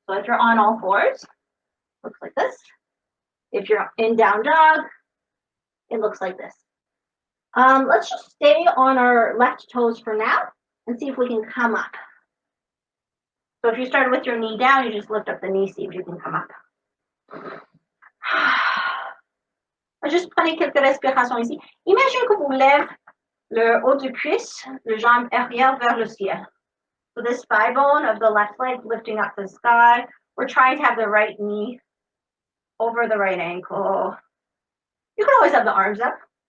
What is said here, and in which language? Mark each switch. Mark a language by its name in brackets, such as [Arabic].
[English] So if you're on all fours, looks like this. If you're in down dog, it looks like this. Let's just stay on our left toes for now and see if we can come up. So if you started with your knee down, you just lift up the knee, see if you can come up. [French] Juste prenez quelques respirations ici. Imagine que vous lèvez le haut du cuisse, le jambe arrière vers le ciel. [English] So this thigh bone of the left leg lifting up to the sky. We're trying to have the right knee over the right ankle. You can always have the arms up.